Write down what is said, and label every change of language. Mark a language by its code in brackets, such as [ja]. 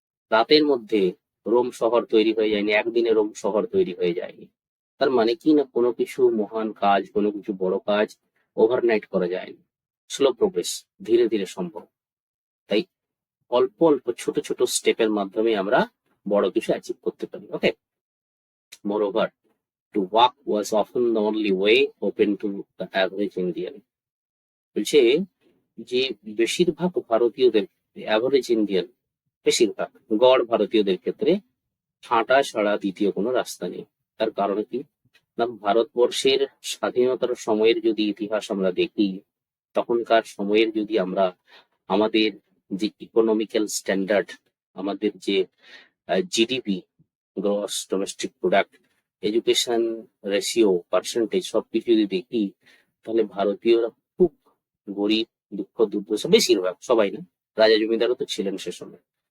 [bn] রাতের মধ্যে রোম শহর তৈরি হয়ে যায়নি, একদিনে রোম শহর তৈরি হয়ে যায়নি। তার মানে কি না, কোনো কিছু মহান কাজ, কোনো কিছু বড় কাজ ওভারনাইট করা যায়নি। [en] slow progress, [bn] ধীরে ধীরে সম্ভব। তাই অল্প অল্প ছোট ছোট স্টেপের মাধ্যমে আমরা বড় কিছু অ্যাচিভ করতে পারি। [en] Okay, moreover, to walk was often the only way open to the average Indian. [bn] বলছে যে বেশিরভাগ ভারতীয়দের, অ্যাভারেজ ইন্ডিয়ান, বেশিরভাগ গড় ভারতীয়দের ক্ষেত্রে হাঁটা ছাড়া দ্বিতীয় কোনো রাস্তা নেই। তার কারণ কি না, ভারতবর্ষের স্বাধীনতার সময়ের যদি ইতিহাস আমরা দেখি, তখনকার সময়ের যদি আমরা আমাদের যে ইকোনমিক্যাল স্ট্যান্ডার্ড, আমাদের যে GDP, gross domestic product, education ratio, percentage, সবকিছু যদি দেখি, তাহলে ভারতীয়রা খুব গরিব, দুঃখ দুর্দশা, বেশিরভাগ, সবাই না, রাজা জমিদারও তো ছিলেন সে সময়।